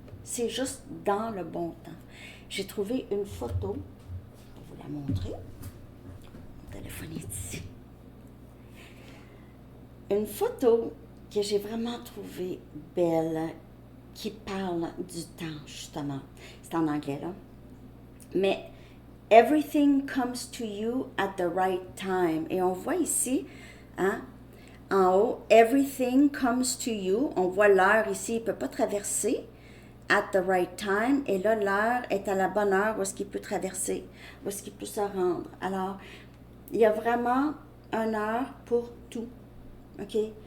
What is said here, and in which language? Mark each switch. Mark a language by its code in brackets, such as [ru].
[fr] C'est juste dans le bon temps. J'ai trouvé une photo, je vais vous la montrer. Mon téléphone est ici. Une photo que j'ai vraiment trouvée belle, qui parle du temps, justement. C'est en anglais, là. Mais [en] everything comes to you at the right time. [fr] Et on voit ici, hein, en haut, [en] everything comes to you. [fr] On voit l'heure ici, il ne peut pas traverser. [en] At the right time. [fr] Et là, l'heure est à la bonne heure où est-ce qu'il peut traverser, où est-ce qu'il peut se rendre. Alors, il y a vraiment une heure pour tout. OK?